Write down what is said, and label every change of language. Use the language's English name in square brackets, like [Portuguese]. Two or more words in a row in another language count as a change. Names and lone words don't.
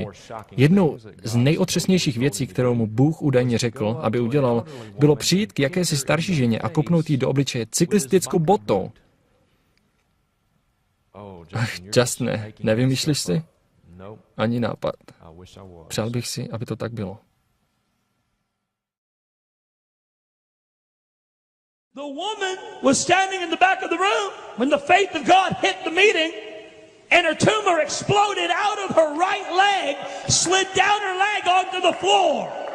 [Czech] Jednou z nejotřesnějších věcí, kterou mu Bůh údajně řekl, aby udělal, bylo přijít k jakési starší ženě a kopnout jí do obličeje cyklistickou botou. Ach, just ne. Nevymýšlíš si? Ani nápad. Přál bych si, aby to tak bylo. [English] The woman was standing in the back of the room when the faith of God hit the meeting and her tumor exploded out of her right leg, slid down her leg onto the floor.